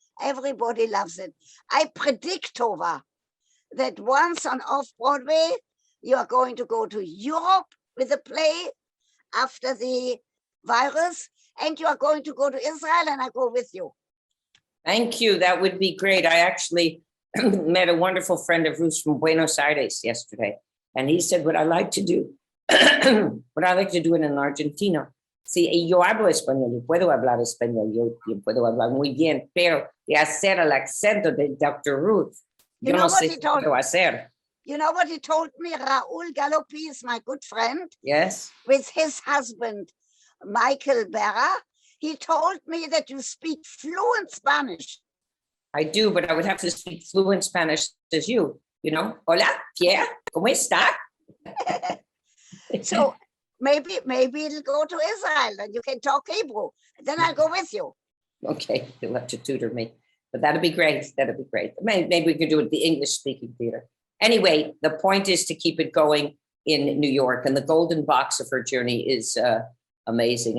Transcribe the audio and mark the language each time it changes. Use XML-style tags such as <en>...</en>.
<en>Everybody loves it. I predict, Tovah, that once on off-Broadway, you are going to go to Europe with a play after the virus, and you are going to go to Israel, and I go with you. Thank you. That would be great. I actually met a wonderful friend of Ruth's from Buenos Aires yesterday, and he said, what I like to do, what I like to do in Argentina.</en> <es>Sí, yo hablo español, yo puedo hablar español, yo puedo hablar muy bien, pero de hacer el acento de Dr. Ruth, yo no sé qué puedo hacer.</es> <en>You know what he told me? Raúl Galopi is my good friend. Yes. With his husband, Michael Berra. He told me that you speak fluent Spanish. I do, but I would have to speak fluent Spanish as you. You know,</en> <es>hola, Pierre, ¿cómo está?</es> <en>So maybe it'll go to Israel and you can talk Hebrew. Then I'll go with you. Okay, you'll have to tutor me, but that'd be great. That'd be great. Maybe we could do it at the English-speaking theater. Anyway, the point is to keep it going in New York, and the golden box of her journey is amazing.</en>